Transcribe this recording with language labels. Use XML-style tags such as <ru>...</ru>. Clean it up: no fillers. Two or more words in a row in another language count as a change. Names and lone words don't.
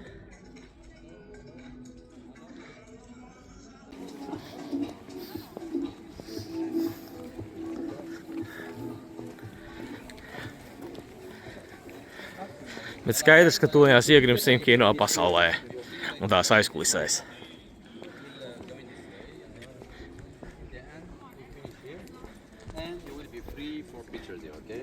<lv>Bet skaidrs, ka tūlījās iegrimsim kino pasaulē un tās aizkulisēs.</lv> <en>And you will be free for pictures here, okay?</en>